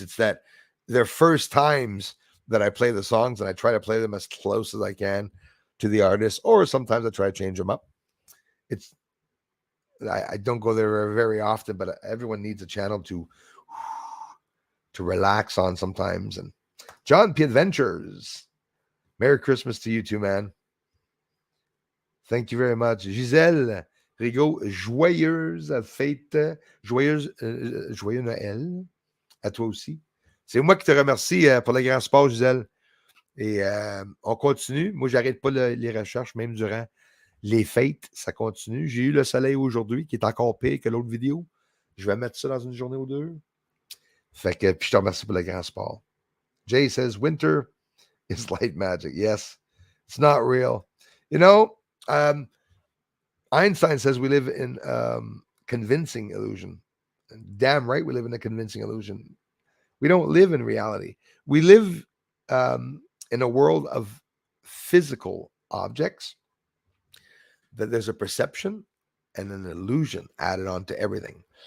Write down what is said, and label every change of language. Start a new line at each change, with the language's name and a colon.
English: It's that they're first times that I play the songs, and I try to play them as close as I can to the artist, or sometimes I try to change them up. I don't go there very often, but everyone needs a channel to relax on sometimes. And John P. Adventures, Merry Christmas to you too, man. Thank you very much.
French: Gisèle Rigaud, joyeuse fête, joyeux Noël à toi aussi. C'est moi qui te remercie pour le grand sport, Gisèle. Et on continue. Moi, j'arrête pas les recherches, même durant les fêtes, ça continue. J'ai eu le soleil aujourd'hui, qui est encore pire que l'autre vidéo. Je vais mettre ça dans une journée ou deux. Fait que, puis je te remercie pour le grand sport.
English: Jay says, winter is light magic. Yes, it's not real. Einstein says we live in convincing illusion. Damn right we live in a convincing illusion. We don't live in reality. We live in a world of physical objects, that there's a perception and an illusion added on to everything.